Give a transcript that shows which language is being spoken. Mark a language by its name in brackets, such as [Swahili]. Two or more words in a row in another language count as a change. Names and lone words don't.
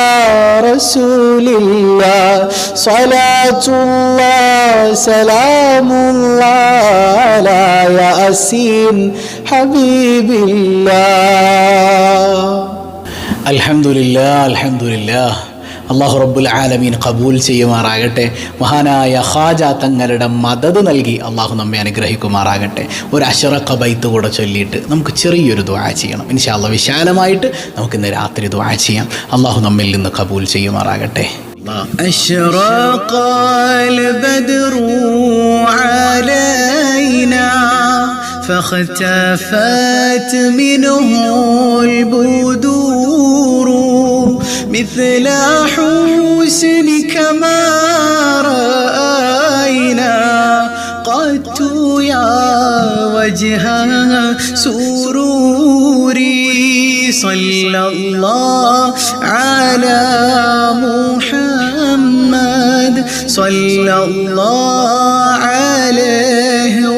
[Arabic] رسول الله صلاة الله سلام الله على ياسين حبيب الله الحمد لله الحمد لله الله رب العالمين [Malayalam] കബൂൽ ചെയ്യുമാറാകട്ടെ. മഹാനായ ഖാജ തങ്ങളുടെ മദദ് നൽകി അള്ളാഹു നമ്മെ അനുഗ്രഹിക്കുമാറാകട്ടെ. ഒരു അശ്റഖ ബൈത്ത് കൂടെ ചൊല്ലിയിട്ട് നമുക്ക് ചെറിയൊരു ദുആ ചെയ്യണം. [Arabic] إن شاء الله [Malayalam] വിശാലമായിട്ട് നമുക്കിന്ന് രാത്രി ദുആ ചെയ്യാം. അള്ളാഹു നമ്മിൽ നിന്ന് കബൂൽ ചെയ്യുമാറാകട്ടെ. [Arabic] أشرق البدر علينا فاختفت منه البدور مثل حسنك ما رأينا قد يا وجه سروري صلى الله على محمد صلى الله عليه